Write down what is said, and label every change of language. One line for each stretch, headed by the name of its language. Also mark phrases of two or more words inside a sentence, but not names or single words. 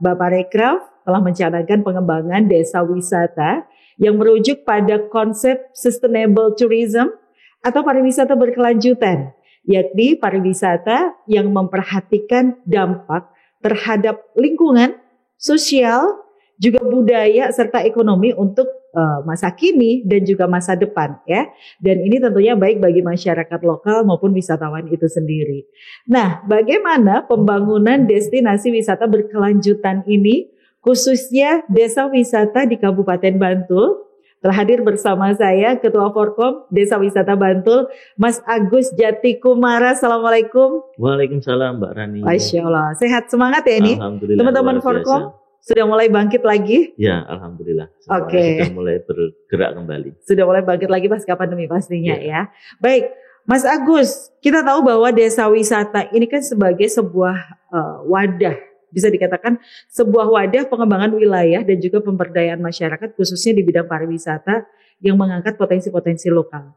Indonesian: Bapak Rekraf telah mencanangkan pengembangan desa wisata yang merujuk pada konsep
English: sustainable tourism
Indonesian: atau pariwisata berkelanjutan, yakni pariwisata yang memperhatikan dampak terhadap lingkungan, sosial, juga budaya serta ekonomi untuk masa kini dan juga masa depan ya. Dan ini tentunya baik bagi masyarakat lokal maupun wisatawan itu sendiri. Nah, bagaimana pembangunan destinasi wisata berkelanjutan ini khususnya desa wisata di Kabupaten Bantul? Telah hadir bersama saya Ketua Forkom Desa Wisata Bantul, Mas Agus Jati Kumara. Assalamualaikum. Waalaikumsalam Mbak Rani.
Arabic: Masya Allah,
Indonesian: sehat semangat ya ini. Alhamdulillah. Teman-teman Forkom sudah mulai bangkit lagi? Ya, alhamdulillah. Oke. Sudah mulai bergerak kembali. Sudah mulai bangkit lagi pasca pandemi pastinya Ya. ya. Baik, Mas Agus, kita tahu bahwa desa wisata ini kan sebagai sebuah wadah, bisa dikatakan sebuah wadah pengembangan wilayah dan juga pemberdayaan masyarakat khususnya di bidang pariwisata yang mengangkat potensi-potensi lokal.